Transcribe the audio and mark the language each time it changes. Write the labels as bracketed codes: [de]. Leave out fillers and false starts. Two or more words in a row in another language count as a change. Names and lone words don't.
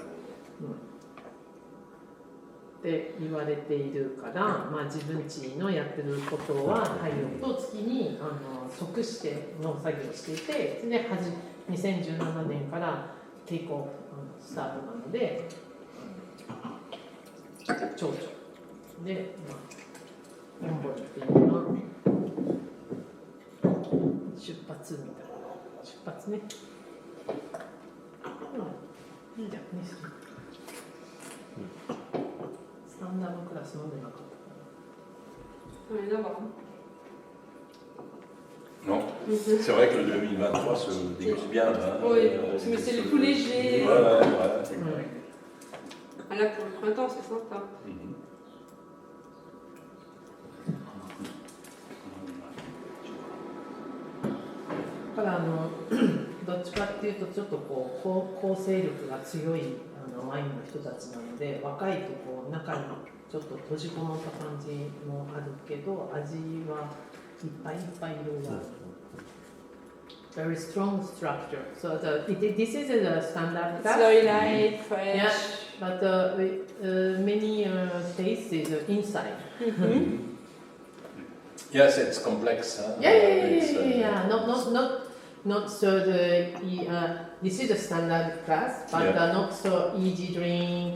[ja] って言われているから、まあ、自分ちのやってることは太陽と月に即して農作業をしていてで2017年から [en] take off start [ja] なので長女で、ロンボルっていうのは出発みたいな出発ね。いいじゃんね。 [en] standard class [ja] 飲んでなかったから。 [fr] Non, c'est vrai que le 2023 se déguste bien. Oui, mais c'est le tout léger. Ouais. Ah là pour le printemps, c'est sympa. [ja] だからどっちかっていうとちょっとこう構成力が強いワインの人たちなので若いとこう中にちょっと閉じこもった感じもあるけど味はいっぱいいっぱい色がある。 [en] Very strong structure. So this is a standard. It's very light, fresh. Yeah, but many tastes is inside. Yes, it's complex. Yeah. Not so this is a standard class, but not so easy drink.